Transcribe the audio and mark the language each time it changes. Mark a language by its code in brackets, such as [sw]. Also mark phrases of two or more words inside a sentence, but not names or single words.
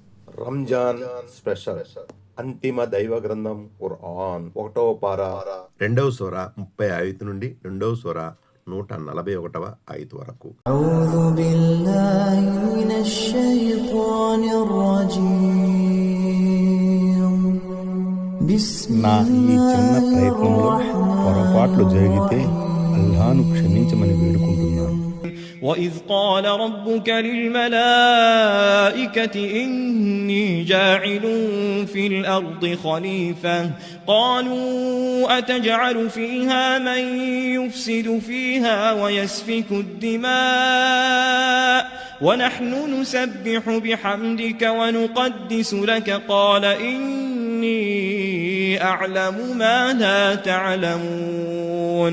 [te] రంజాన్ స్పెషల్ అంతిమ దైవ గ్రంథం ఖురాన్ 1వ పారా 2వ సూర 35 నుండి 2వ సూర 141వ ఆయతు వరకు. [ar] أعوذ بالله من الشيطان الرجيم. [te] నా ఈ చిన్న ప్రయత్నంలో పొరపాట్లు జరిగితే అల్లాహ్ను క్షమించమని వేడుకుంటున్నాను. [ar] وَإِذْ قَالَ رَبُّكَ لِلْمَلَائِكَةِ إِنِّي جَاعِلٌ فِي الْأَرْضِ خَلِيفَةً قَالُوا أَتَجْعَلُ فِيهَا مَن يُفْسِدُ فِيهَا وَيَسْفِكُ الدِّمَاءَ وَنَحْنُ نُسَبِّحُ بِحَمْدِكَ وَنُقَدِّسُ لَكَ قَالَ إِنِّي أَعْلَمُ مَا لَا تَعْلَمُونَ.